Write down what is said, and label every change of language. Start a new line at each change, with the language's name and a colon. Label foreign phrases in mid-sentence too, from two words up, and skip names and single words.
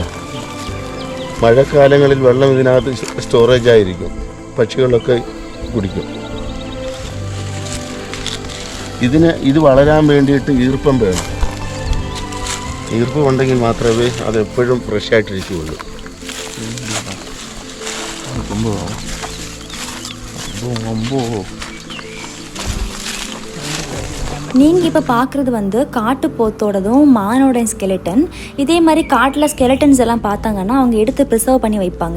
Malayalam: മഴക്കാലങ്ങളിൽ വെള്ളം ഇതിനകത്ത് സ്റ്റോറേജ് ആയിരിക്കും, പക്ഷികളൊക്കെ കുടിക്കും. ഇത് വളരാൻ വേണ്ടിയിട്ട് ഈർപ്പം വേണം. ഈർപ്പം ഉണ്ടെങ്കിൽ മാത്രമേ അത് എപ്പോഴും ഫ്രഷ് ആയിട്ടിരിക്കുകയുള്ളൂ.
Tamil: நீங்கள் இப்போ பார்க்குறது வந்து காட்டுப்போத்தோடதும் மானோட ஸ்கெலட்டன். இதே மாதிரி காட்டில் ஸ்கெலட்டன்ஸ் எல்லாம் பார்த்தாங்கன்னா அவங்க எடுத்து ப்ரிசர்வ் பண்ணி வைப்பாங்க.